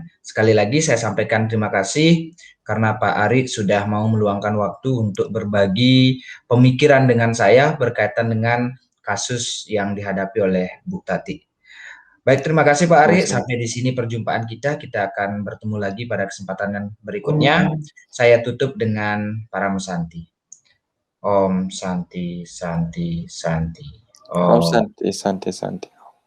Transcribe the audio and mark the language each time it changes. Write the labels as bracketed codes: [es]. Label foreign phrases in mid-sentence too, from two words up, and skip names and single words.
[id] Sekali lagi saya sampaikan terima kasih karena Pak Arik sudah mau meluangkan waktu untuk berbagi pemikiran dengan saya berkaitan dengan kasus yang dihadapi oleh Bu Tati. Baik, terima kasih Pak Arik. Sama-sama. Sampai di sini perjumpaan kita. Kita akan bertemu lagi pada kesempatan yang berikutnya. Saya tutup dengan para Musanti. [sa] Om Santi Santi Santi. Om Om Santi Santi Santi.